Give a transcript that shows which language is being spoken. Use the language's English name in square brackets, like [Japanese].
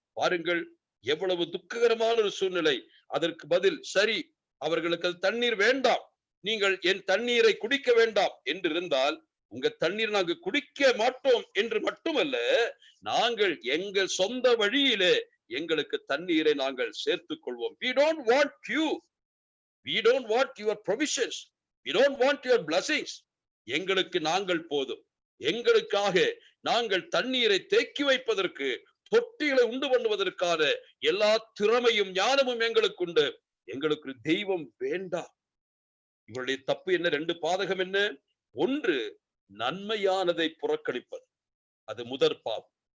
[Tamil] பாருங்கள், எவ்வளவு துக்ககரமான ஒரு சூழ்நிலை. அதற்கு பதில், சரி அவர்களுக்கு அது தண்ணீர் வேண்டாம், நீங்கள் என் தண்ணீரை குடிக்க வேண்டாம் என்று இருந்தால், உங்க தண்ணீர் நாங்கள் குடிக்க மாட்டோம் என்று மட்டுமல்ல, நாங்கள் எங்கள் சொந்த வழியிலே எங்களுக்கு தண்ணீரை நாங்கள் சேர்த்துக் கொள்வோம். [English] We don't want you. We don't want your provisions. We don't want your blessings. [Tamil] எங்களுக்கு நாங்கள் போதும். எங்களுக்காக நாங்கள் தண்ணீரை தேக்கி வைப்பதற்கு, தொட்டிகளை உண்டு பண்ணுவதற்கான எல்லா திறமையும் ஞானமும் எங்களுக்கு உண்டு. எங்களுக்கு தெய்வம் வேண்டாம். இவருடைய தப்பு என்ன? 2 பாதகம் என்ன? ஒன்று, நன்மையானதை புறக்கணிப்பது, அது முதற் பாவம்.